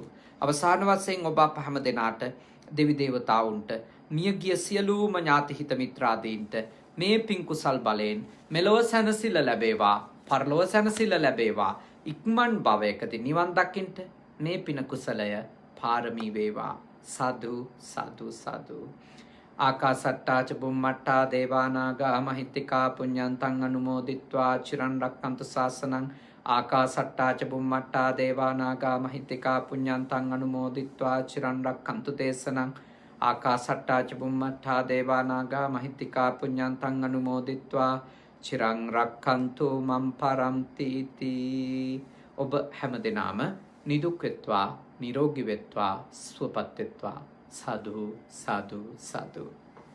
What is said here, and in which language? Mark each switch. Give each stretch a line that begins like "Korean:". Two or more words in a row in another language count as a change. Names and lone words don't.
Sinhala: අවසාන වශයෙන් ඔබ අප හැම දෙනාට දෙවි දේවතාවුන්ට මියගිය සියලුම ඥාති හිත මිත්‍රාදීන්ට මේ පින් කුසල් බලයෙන් මෙලොව සැනසෙල්ල ලැබේවා, පරලොව සැනසෙල්ල ලැබේවා. ඉක්මන් භවයකදී නිවන් දකින්ට මේ පින කුසලය පාරමී වේවා. සාදු සාදු සාදු.
Pali: ආකාසට්ටා ච බුම්මට්ටා දේවානාගා මහිත්‍තිකා පුඤ්ඤන්තං අනුමෝදිත්වා චිරන් රක්ඛන්තු ශාසනං. ආකාසට්ටා ච බුම්මට්ටා දේවානාගා මහිත්‍තිකා පුඤ්ඤන්තං අනුමෝදිත්වා චිරන් රක්ඛන්තු දේශනං. ආකාසට්ටා ච බුම්මට්ටා දේවානාගා මහිත්‍තිකා පුඤ්ඤන්තං අනුමෝදිත්වා චිරං රක්ඛන්තු මම් පරන්ති තී.
Sinhala: ඔබ හැමදෙනාම නිදුක් වෙත්වා, නිරෝගී වෙත්වා, සුවපත් වෙත්වා. සාදු සාදු සාදු.